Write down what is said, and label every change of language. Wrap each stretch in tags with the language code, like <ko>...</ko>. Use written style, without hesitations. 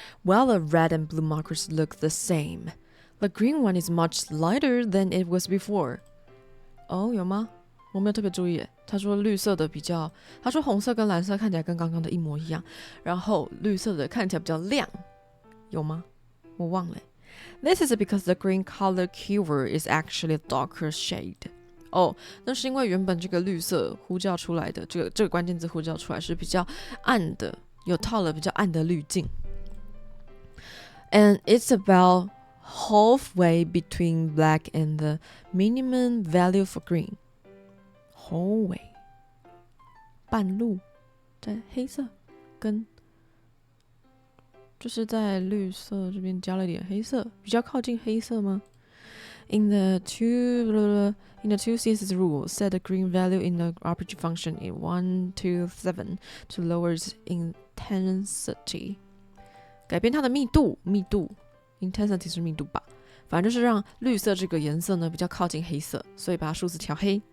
<en>While the red and blue markers look the same, the green one is much lighter than it was before.</en> <zh>哦，有吗？我没有特别注意。他说绿色的比较，他说红色跟蓝色看起来跟刚刚的一模一样，然后绿色的看起来比较亮，有吗？我忘了。</zh> <en>This is because the green color keyword is actually a darker shade.</en> <zh>哦，那是因为原本这个绿色呼叫出来的这个关键字呼叫出来是比较暗的，有套了比较暗的滤镜。</zh> <en>And it's about halfway between black and the minimum value for green. Halfway.</en> <zh>半路，在黑色跟就是在绿色这边加了点黑色，比较靠近黑色吗？</zh> <en>In the two CSS rule, set the green value in the RPG function in 127 to lower its intensity.</en> <zh>改变它的密度 intensity 是密度吧，反正就是让绿色这个颜色呢比较靠近黑色，所以把它数字调黑。</zh>